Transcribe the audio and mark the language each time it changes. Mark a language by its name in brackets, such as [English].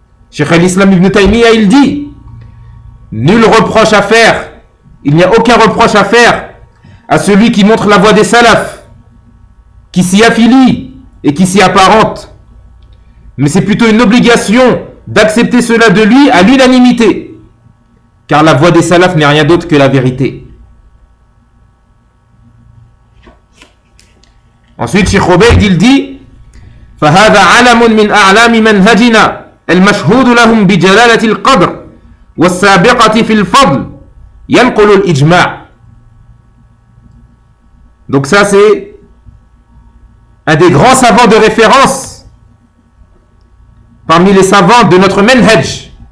[French] Cheikh al-Islam ibn Taymiyyah, il dit: nul reproche à faire, il n'y a aucun reproche à faire à celui qui montre la voie des salafs, qui s'y affilie et qui s'y apparente. Mais c'est plutôt une obligation d'accepter cela de lui à l'unanimité. Car la voie des salafs n'est rien d'autre que la vérité. Ensuite, Cheikh Obeid, il dit: [Arabic] فَهَذَا عَلَمٌ مِنْ أَعْلَامِ مَنْهَجِنَا الْمَشْهُودُ لَهُمْ بِجَلَالَةِ الْقَدْرِ وَالسَّابِقَةِ فِي الْفَضْلِ يَنْقُلُ الْإِجْمَعِ. [French] Donc ça, c'est un des grands savants de référence parmi les savants de notre manhaj.